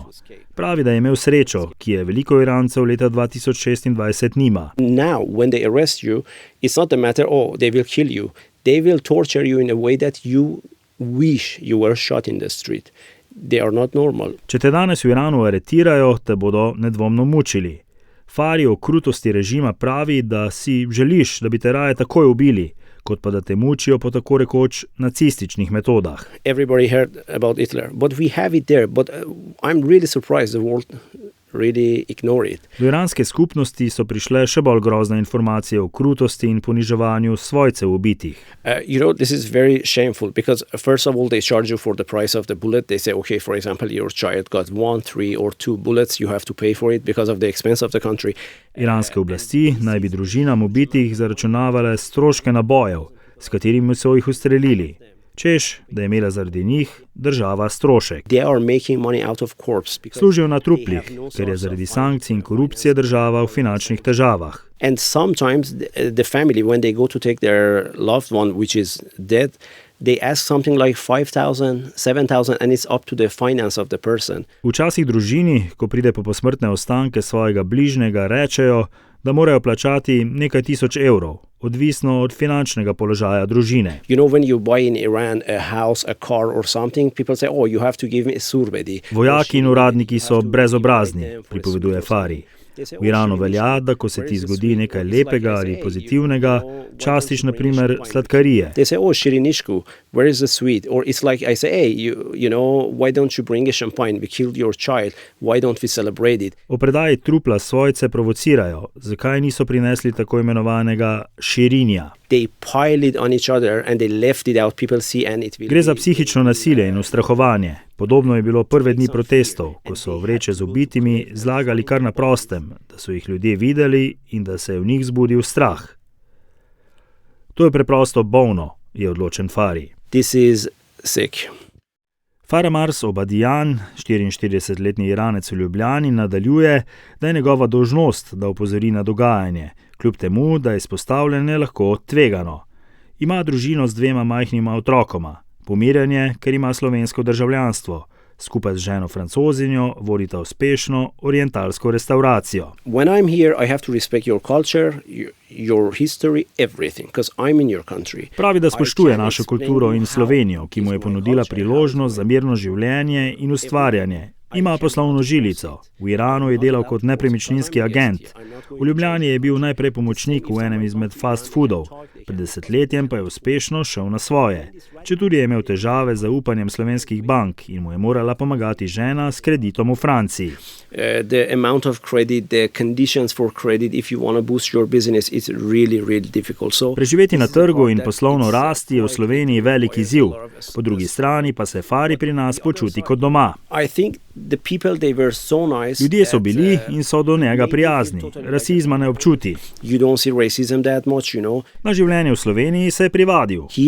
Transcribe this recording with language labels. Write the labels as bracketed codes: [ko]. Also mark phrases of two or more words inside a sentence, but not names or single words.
[sl] Pravi, da je imel srečo, ki je veliko Irancev leta 2026 nima. [en] Now, when they arrest you, it's not a matter, they will kill you. They will torture you in a way that you wish you were shot in the street. They are not normal. [sl] Če te danes v Iranu aretirajo, te bodo nedvomno mučili. Fari o krutosti režima pravi, da si želiš, da bi te raje takoj ubili, kot pa da te mučijo po tako rekoč nacističnih metodah. [en] Everybody heard about Hitler, but we have it there. But I'm really surprised the world really ignore it. [sl] Do iranske skupnosti so prišle še bolj grozne informacije o krutosti in poniževanju svojcev ubitih. [en] This is very shameful because first of all they charge you for the price of the bullet. They say, okay, for example, your child got 1, 3 or 2 bullets, you have to pay for it because of the expense of the country. [sl] Iranske oblasti naj bi družinam ubitih zaračunavale stroške nabojev, s katerimi so jih ustrelili, češ, da je imela zaradi njih država strošek. Služijo na truplih, ker je zaradi sankcij in korupcije država v finančnih težavah. [en] And sometimes the family, when they go to take their loved one, which is dead, they ask something like 5,000, 7,000 and it's up to the finance of the person. [sl] Včasih družini, ko pride po posmrtne ostanke svojega bližnjega, rečejo, da morajo plačati nekaj tisoč evrov, odvisno od finančnega položaja družine. [en] When you buy in Iran a house, a car or something, people say, oh, you have to give me a surbedi. [sl] Vojaki in uradniki so brezobrazni, pripoveduje Fari. V Iranu velja, da ko se ti zgodi nekaj lepega ali pozitivnega, častiš na primer sladkarije. [en] They say, oh, shirinishku, where is the sweet? Or it's like I say, hey, why don't you bring a champagne? We killed your child. Why don't we celebrate it? [sl] O predaji trupla svojce provocirajo, zakaj niso prinesli tako imenovanega širinja. [en] They pile it on each other and they left it out. People see and it will. [sl] Gre za psihično nasilje in ustrahovanje. Podobno je bilo prve dni protestov, ko so vreče z ubitimi zlagali kar na prostem, da so jih ljudje videli in da se je v njih zbudil strah. To je preprosto bolno, je odločen Fari. [en] This is sick. [sl] Faramars Obadian, 44-letni Iranec v Ljubljani, nadaljuje, da je njegova dolžnost, da opozori na dogajanje, kljub temu, da je izpostavljanje lahko tvegano. Ima družino z 2 majhnima otrokoma. Pomirjanje, ker ima slovensko državljanstvo. Skupaj z ženo Francozinjo vodita uspešno orientalsko restauracijo. [en] When I'm here, I have to respect your culture, your history, everything, because I'm in your country. [sl] Pravi, da spoštuje našo kulturo in Slovenijo, ki mu je ponudila priložnost za mirno življenje in ustvarjanje. Ima poslovno žilico. V Iranu je delal kot nepremičninski agent. V Ljubljani je bil najprej pomočnik v enem izmed [en] fast foodov. [sl] Pred 10-letjem pa je uspešno šel na svoje. Četudi je imel težave z zaupanjem slovenskih bank in mu je morala pomagati žena s kreditom v Franciji. [en] The amount of credit, the conditions for credit, if you want to boost your business, it's really, really difficult. [sl] Preživeti na trgu in poslovno rasti je v Sloveniji velik izziv. Po drugi strani pa se Fari pri nas počuti kot doma. Ljudje so bili in so do njega prijazni. Rasizma ne občuti. Na življenje v Sloveniji se je privadil.